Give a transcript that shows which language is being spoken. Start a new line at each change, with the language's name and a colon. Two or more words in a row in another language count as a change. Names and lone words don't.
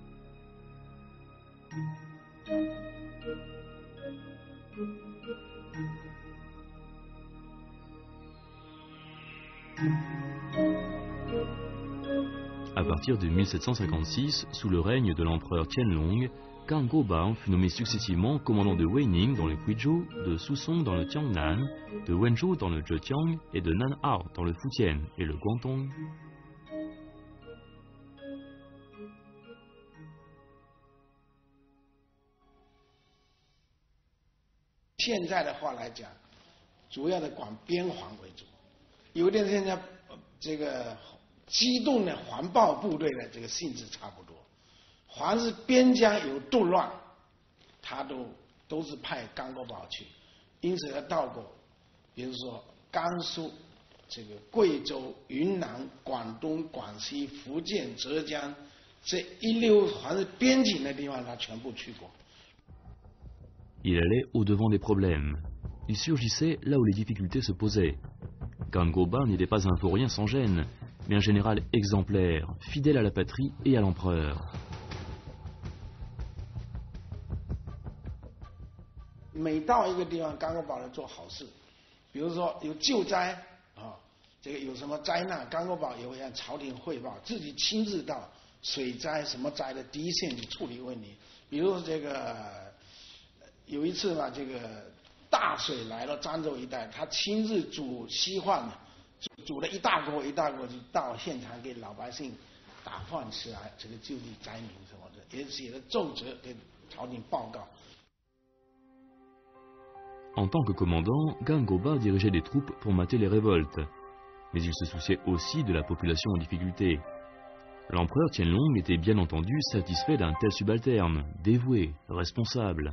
French: À partir de 1756, sous le règne de l'empereur Qianlong, Gangbao fut nommé successivement commandant de Weining dans le Guizhou, de Susong dans le Jiangnan, de Wenzhou dans le Zhejiang et de Nanhao dans le Fujian et le Guangdong. Aujourd'hui,
Chinese: 主要的管边防为主，有点现在这个机动的环抱部队的这个性质差不多。凡是边疆有动乱，他都是派Gangbao去，因此他到过，比如说甘肃、这个贵州、云南、广东、广西、福建、浙江这一溜凡是边境的地方，他全部去过。
French: Il allait au-devant des problèmes. Il surgissait là où les difficultés se posaient. Gangbao n'était pas un vaurien sans gêne, mais un général exemplaire, fidèle à la patrie et à l'empereur.
Chinese: 每到一个地方，Gangbao来做好事，比如说有救灾啊，这个有什么灾难，Gangbao也会向朝廷汇报，自己亲自到水灾什么灾的第一线去处理问题。比如这个有一次嘛，这个大水来了漳州一带，他亲自煮稀饭，煮了一大锅一大锅，就到现场给老百姓打饭吃啊，这个救济灾民什么的，也写了奏折给朝廷报告。
French: En tant que commandant, Gangbao dirigeait des troupes pour mater les révoltes, mais il se souciait aussi de la population en difficulté. L'empereur Qianlong était bien entendu satisfait d'un tel subalterne, dévoué, responsable.